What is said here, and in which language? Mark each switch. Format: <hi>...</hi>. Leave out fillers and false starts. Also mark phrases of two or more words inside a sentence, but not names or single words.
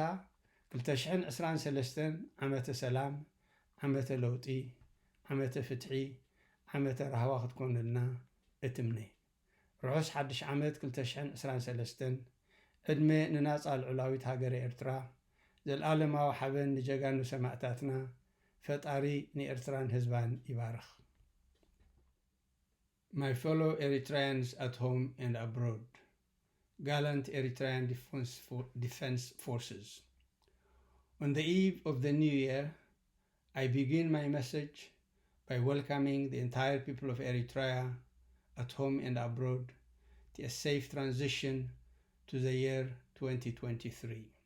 <ti>2023 ዓመተ ሰላም፣ ዓመተ ለውጢ፣ ዓመተ ፍትሒ፣ ዓመተ ረህዋ ክትኮንልና እትምነ። ርሑስ ሓድሽ ዓመት 2023 ዕድመ ንናፃ ልዑላዊት ሃገረ ኤርትራ ዘለኣለማዊ ሓበን ንጀጋኑ ሰማዕታትና ፈጣሪ ንኤርትራን ህዝባን ይባርኽ።</ti> <en>My fellow Eritreans at home and abroad, gallant Eritrean Defense Forces. On the eve of the new year, I begin my message by welcoming the entire people of Eritrea at home and abroad to a safe transition to the year 2023.</en>